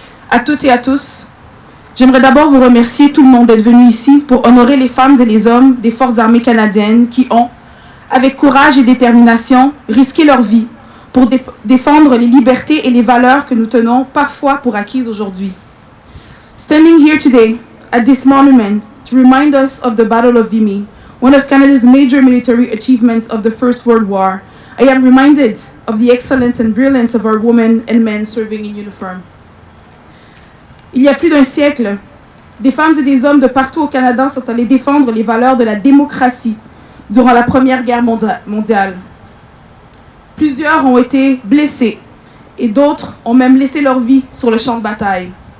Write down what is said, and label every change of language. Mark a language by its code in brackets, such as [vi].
[fr] À toutes et à tous, j'aimerais d'abord vous remercier tout le monde d'être venu ici pour honorer les femmes et les hommes des Forces armées canadiennes qui ont, avec courage et détermination, risqué leur vie pour défendre les libertés et les valeurs que nous tenons parfois pour acquises aujourd'hui. [en] Standing here today at this monument to remind us of the Battle of Vimy, one of Canada's major military achievements of the First World War, I am reminded of the excellence and brilliance of our women and men serving in uniform. [fr] Il y a plus d'un siècle, des femmes et des hommes de partout au Canada sont allés défendre les valeurs de la démocratie durant la Première Guerre mondiale. Plusieurs ont été blessés et d'autres ont même laissé leur vie sur le champ de bataille.